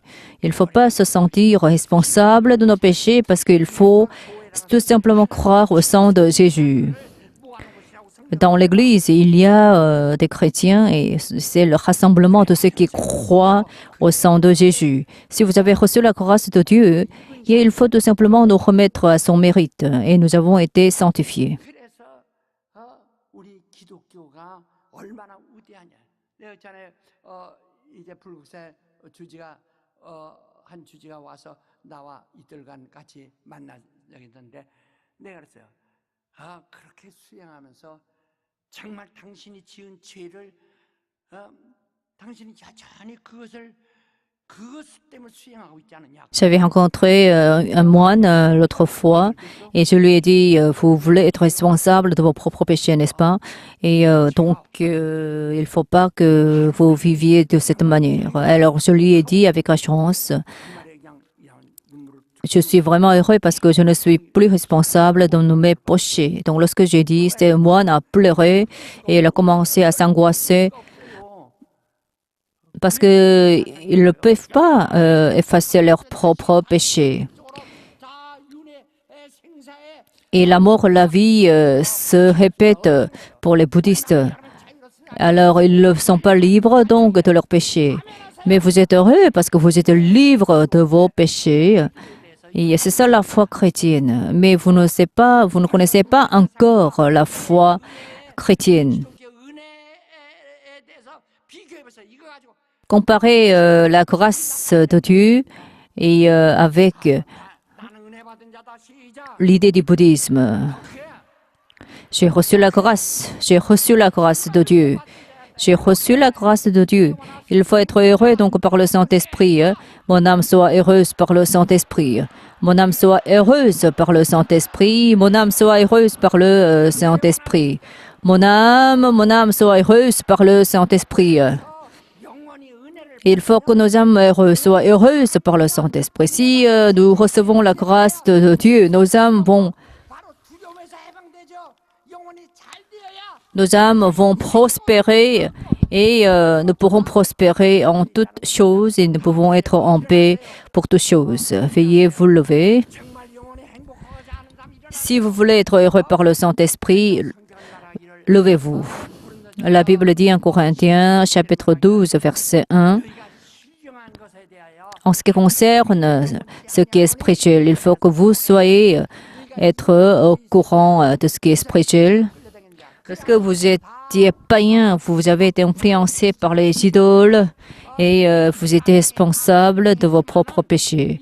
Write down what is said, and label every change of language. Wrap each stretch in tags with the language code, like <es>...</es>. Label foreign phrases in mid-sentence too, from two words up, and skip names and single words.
<fr>Il ne faut pas se sentir responsable de nos péchés parce qu'il faut tout simplement croire au sang de Jésus. Dans l'Église, il y a des chrétiens et c'est le rassemblement de ceux qui croient au sang de Jésus. Si vous avez reçu la grâce de Dieu, il faut tout simplement nous remettre à son mérite et nous avons été sanctifiés.</fr> <ko>얼마나 위대하냐. 내가 전에 이제 불국사 주지가 한 주지가 와서 나와 이틀간 같이 만나자겠는데 내가 그랬어요. 그렇게 수행하면서 정말 당신이 지은 죄를 당신이 여전히 그것을 그 습됨을 수행하고 있지 않느냐.</ko> <fr>J'avais rencontré un moine l'autre fois et je lui ai dit, vous voulez être responsable de vos propres péchés, n'est-ce pas? Et donc, il ne faut pas que vous viviez de cette manière. Alors, je lui ai dit avec assurance,</fr> <ko>말에 그냥 눈물을</ko> <fr>je suis vraiment heureux parce que je ne suis plus responsable de mes péchés. Donc, lorsque j'ai dit, ce moine a pleuré et il a commencé à s'angoisser parce qu'ils ne peuvent pas effacer leurs propres péchés.</fr> <ko>자 윤회 생사에</ko> <fr>Et la mort, la vie se répètent pour les bouddhistes. Alors, ils ne sont pas libres donc de leurs péchés. Mais vous êtes heureux parce que vous êtes libres de vos péchés. Et c'est ça la foi chrétienne. Mais vous ne connaissez pas encore la foi chrétienne.</fr> <ko>이렇게 은혜에 대해서 비교해보세요. 이거 가지고</ko> <fr>Comparez la grâce de Dieu et avec</fr> <ko>나는 은혜 받은 자다. 시작.</ko> <fr>l'idée du bouddhisme. J'ai reçu la grâce de Dieu. J'ai reçu la grâce de Dieu. Il faut être heureux donc par le Saint-Esprit. Mon âme soit heureuse par le Saint-Esprit. Mon âme soit heureuse par le Saint-Esprit. Mon âme soit heureuse par le Saint-Esprit. Mon âme soit heureuse par le Saint-Esprit.</fr> <ko>영원히 은혜를</ko> <fr>Il faut que nos âmes soient heureuses par le Saint-Esprit. Si nous recevons la grâce de Dieu, nos âmes vont</fr> <ko>바로 두려움에서 해방되죠. 영원히 잘 되어야</ko> <fr>Nos âmes vont prospérer et nous pourrons prospérer en toutes choses et nous pouvons être en paix pour toutes choses. Veuillez vous lever.</fr> <ko>정말 영원히 행복하고자 하는 사람 일어나.</ko> <fr>Si vous voulez être heureux par le Saint-Esprit, levez-vous. La Bible dit en Corinthiens, chapitre 12, verset 1,</fr> <ko>우리가 신령한 것에 대하여</ko> <fr>en ce qui concerne ce qui est spirituel, il faut que vous soyez être au courant de ce qui est spirituel. Lorsque vous étiez païen, vous avez été influencé par les idoles et vous étiez responsable de vos propres péchés.</fr>